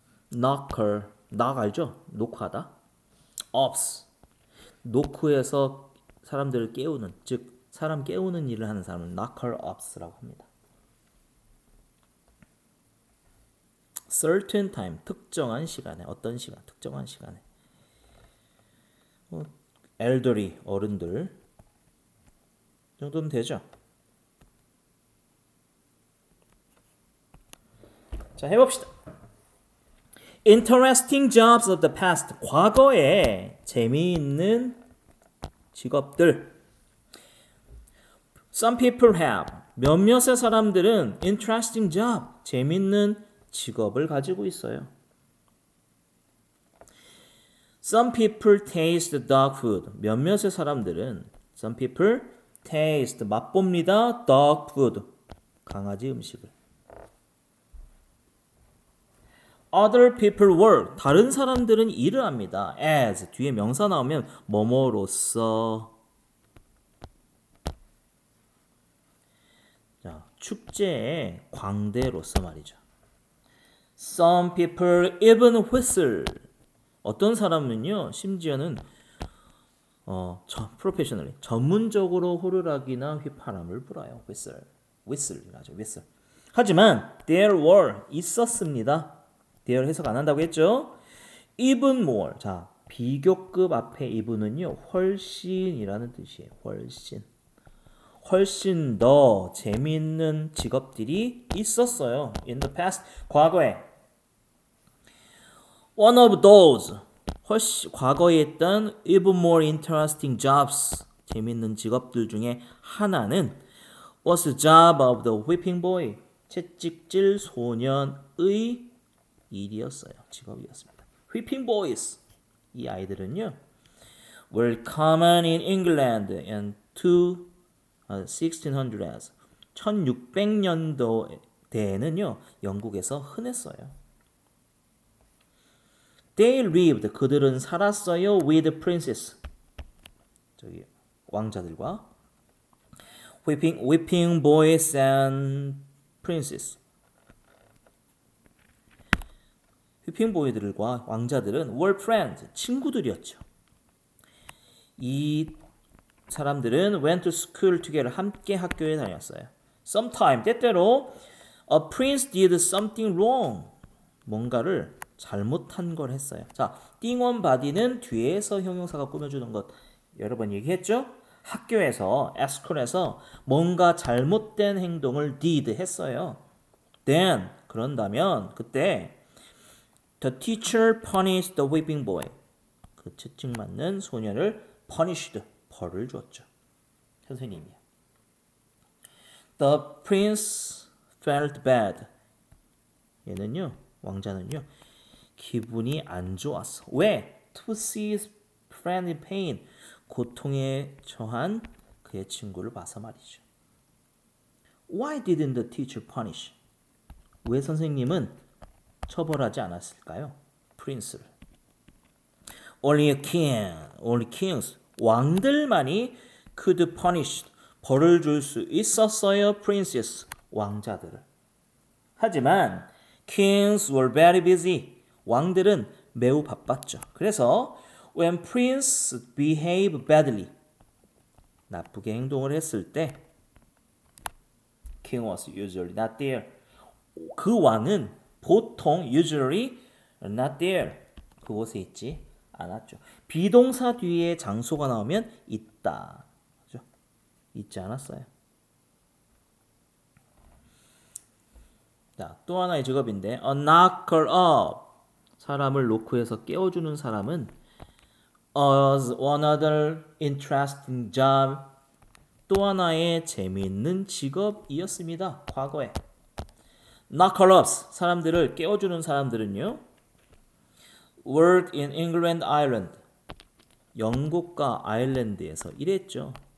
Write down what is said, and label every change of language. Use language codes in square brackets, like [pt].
[en] knocker knock 알죠? [ko] 노크하다. ops 노크에서 사람들을 깨우는 즉 사람 깨우는 일을 하는 사람을 knocker ops라고 합니다. certain time 특정한 시간에 어떤 시간 특정한 시간에 elderly 어른들 정도면 되죠. 자 해봅시다. [en] Interesting jobs of the past [ko] 과거에 재미있는 직업들. [en] Some people have [ko] 몇몇의 사람들은 [en] interesting job [ko] 재미있는 직업을 가지고 있어요. [en] Some people taste dog food. [ko] 몇몇의 사람들은 [en] some people taste [ko] 맛봅니다. [en] dog food [ko] 강아지 음식을. [en] Other people work. [ko] 다른 사람들은 일을 합니다. [en] As [ko] 뒤에 명사 나오면 뭐뭐로써. 자, 축제의 광대로서 말이죠. [en] Some people even whistle. [ko] 어떤 사람은요, 심지어는 [en] professionally [ko] 전문적으로 호루라기나 휘파람을 불어요. whistle이라죠. whistle. 하지만 [en] there were [ko] 있었습니다. there 해석 안 한다고 했죠. [en] even more. [ko] 자, 비교급 앞에 even은요, 훨씬이라는 뜻이에요. 훨씬 더 재미있는 직업들이 있었어요. [en] In the past, 과거에. One of those, [ko] 과거에 있던 [en] even more interesting jobs, [ko] 재미있는 직업들 중에 하나는 [en] was the job of the whipping boy, [ko] 채찍질 소년의 일이었어요. 직업이었습니다. [en] Whipping boys, [ko] 이 아이들은요, [en] were common in England and 1600s. [ko] 1600년도에는요, 영국에서 흔했어요. [en] They lived, [ko] 그들은 살았어요. [en] with princes, [ko] 저기 왕자들과 [en] whipping boys and princes. whipping boy들과 왕자들은 were friends, [ko] 친구들이었죠. 이 사람들은 [en] went to school together, [ko] 함께 학교에 다녔어요. [en] Sometime, [ko] 때때로 [en] a prince did something wrong, [ko] 뭔가를 잘못한 걸 했어요. 자, 띵원 바디는 뒤에서 형용사가 꾸며주는 것 여러 번 얘기했죠? 학교에서, [en] at school [ko] 에서 뭔가 잘못된 행동을 did 했어요. [en] Then, [ko] 그런다면 그때 [en] the teacher punished the whipping boy. [ko] 그 채찍 맞는 소녀를 punished, 벌을 줬죠. 선생님이요. [en] The prince felt bad. [ko] 얘는요, 왕자는요, 기분이 안 좋았어. 왜? [en] To see his friend in pain. [ko] 고통에 처한 그의 친구를 봐서 말이죠. [en] Why didn't the teacher punish? [ko] 왜 선생님은 처벌하지 않았을까요? 프린스를. [en] Only a king, only kings. [ko] 왕들만이 [en] could punish. [ko] 벌을 줄 수 있었어요. princess. 왕자들을. 하지만 [en] kings were very busy. [ko] 왕들은 매우 바빴죠. 그래서 [en] when prince behave badly. [ko] 나쁘게 행동을 했을 때 [en] king was usually not there. [ko] 그 왕은 보통 [en] usually not there. [ko] 그곳에 있지 않았죠. 비동사 뒤에 장소가 나오면 있다. 그죠? 있지 않았어요. 자, 또 하나의 직업인데 [en] a knocker up. [ko] 사람을 노크해서 깨워주는 사람은 [en] as one other interesting job. [ko] 또 하나의 재미있는 직업이었습니다. 과거에. knocker-ups, 사람들을 깨워주는 사람들은요. [en] worked in England, Ireland. [ko] 영국과 아일랜드에서 일했죠.